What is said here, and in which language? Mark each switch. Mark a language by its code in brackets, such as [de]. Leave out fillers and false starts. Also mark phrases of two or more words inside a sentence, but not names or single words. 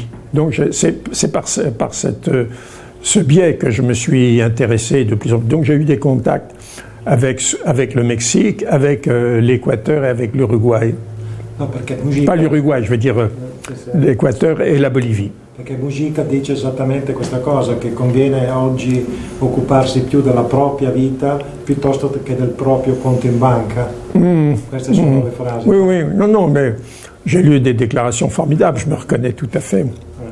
[fr] Donc c'est par ce biais que je me suis intéressé de plus en plus. Donc j'ai eu des contacts avec le Mexique, avec l'Équateur et avec l'Uruguay. No, Mujica, pas l'Uruguay, je veux dire l'Équateur et la Bolivie. [it] Perché Mujica dice esattamente questa cosa, che conviene oggi occuparsi più della propria vita piuttosto che del proprio conto in banca. Queste sono le frasi. [fr] Oui, non, mais j'ai lu des déclarations formidables, je me reconnais tout à fait.